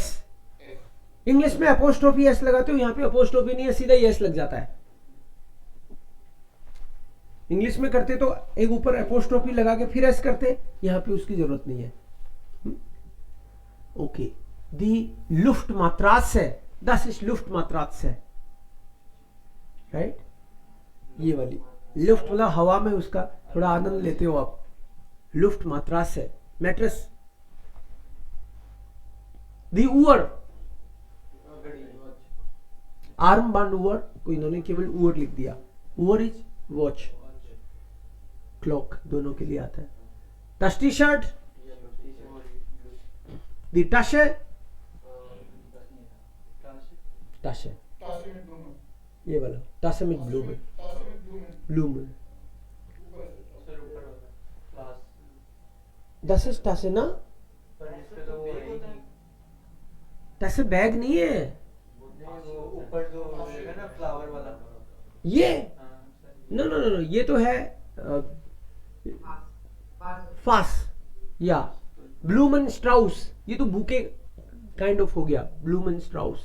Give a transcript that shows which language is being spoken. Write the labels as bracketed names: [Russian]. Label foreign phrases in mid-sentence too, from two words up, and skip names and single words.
[Hindi] इंग्लिश में [English] apostrophe s [Hindi] लगाते हो, यहां पे अपोस्ट्रोफी नहीं है, सीधा एस लग जाता है. इंग्लिश में करते तो एक ऊपर अपोस्ट्रोफी लगा के फिर एस करते, यहां पे उसकी जरूरत नहीं है. [German] ओके, die Luftmatratze, das ist Luftmatratze, [Hindi] राइट. ये वाली लुफ्ट मतलब हवा में उसका थोड़ा आनंद लेते हो आप. [German] Luft Matratze, [Hindi] मैट्रेस. [German] die Uhr, Arm Band Uhr [Hindi] को इन्होंने केवल उअर लिख दिया. उअर [English] is watch, [Hindi] क्लॉक, दोनों के लिए आता है. [German] Das T-Shirt, दी Tasche, Tasche, [Hindi] ये वाला [German] Tasche mit Blumen, Blumen. Das ist Tasche ना? [Hindi] Tasche बैग नहीं है. ऊपर जो रहेगा ना फ्लावर वाला, ये [English] no no no, [Hindi] ये तो है फास या [German] Blumenstrauß. [Hindi] ये तो [English] bouquet kind of [Hindi] हो गया, [German] Blumenstrauß.